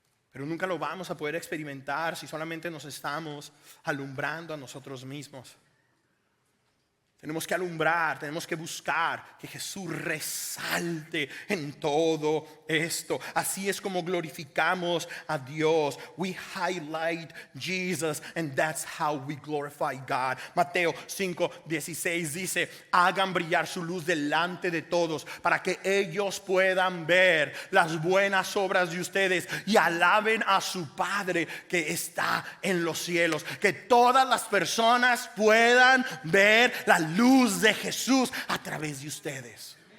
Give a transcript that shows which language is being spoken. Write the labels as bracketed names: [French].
[Spanish] Pero nunca lo vamos a poder experimentar si solamente nos estamos alumbrando a nosotros mismos. Tenemos que alumbrar, tenemos que buscar que Jesús resalte en todo esto. Así es como glorificamos a Dios. [English] We highlight Jesus, and that's how we glorify God. [Spanish] Mateo 5:16 dice: hagan brillar su luz delante de todos, para que ellos puedan ver las buenas obras de ustedes y alaben a su Padre que está en los cielos. Que todas las personas puedan ver la luz de Jesús a través de ustedes.